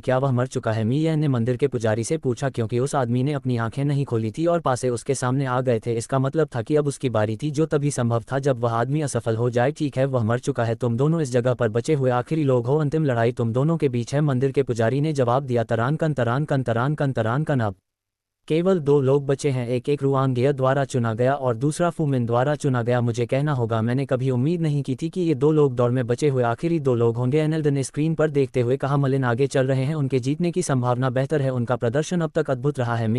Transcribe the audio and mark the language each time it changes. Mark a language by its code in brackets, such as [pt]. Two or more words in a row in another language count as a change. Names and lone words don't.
[hi] क्या वह मर चुका है? मियन ने मंदिर के पुजारी से पूछा, क्योंकि उस आदमी ने अपनी आंखें नहीं खोली थी और पासे उसके सामने आ गए थे। इसका मतलब था कि अब उसकी बारी थी, जो तभी संभव था जब वह आदमी असफल हो जाए। ठीक है, वह मर चुका है। तुम दोनों इस जगह पर बचे हुए आखिरी लोग हो। अंतिम लड़ाई तुम दोनों के बीच है, मंदिर के पुजारी ने जवाब दिया। तरान कन तरान कन तरान कन तरान कन। अब केवल 2 लोग बचे हैं, एक रुआंगिया द्वारा चुना गया और दूसरा फूमिन द्वारा चुना गया। मुझे कहना होगा, मैंने कभी उम्मीद नहीं की थी कि ये 2 लोग दौड़ में बचे हुए आखिरी 2 लोग होंगे। एनेल्ड ने स्क्रीन पर देखते हुए कहा। मलिन आगे चल रहे हैं, उनके जीतने की संभावना बेहतर है, उनका प्रदर्शन अब तक अद्भुत रहा है।